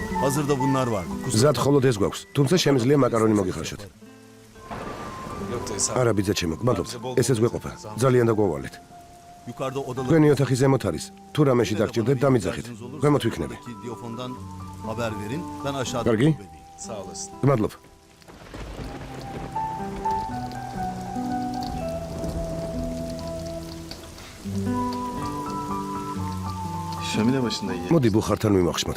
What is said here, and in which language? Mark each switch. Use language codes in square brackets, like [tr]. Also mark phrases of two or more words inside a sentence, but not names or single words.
[tr] Hazırda bunlar var. [ka] მზად მხოლოდ ეს გვაქვს, თუმცა შემიძლია მაკარონი მოგიხარშოთ. [tr] Yok dayı sağ ol. [ka] არა ბიძა ჩემო, გმადლობთ. ესეც გვეყოფა. ძალიან დაგვალეთ. [tr] Yukarıda odalar. [ka] თქვენი ოთახი ზემოთ არის. თუ რამეში დაგჭირდეთ, დამიძახით. ქვემოთ ვიქნები. [tr] Diyofondan haber verin. Ben aşağıda. [ka] Kargi? [tr] Sağ olasın. [ka] გმადლობ. [tr] Şömine başında yiyelim. [ka] მოდი ბუხართან ვიმახშმოთ.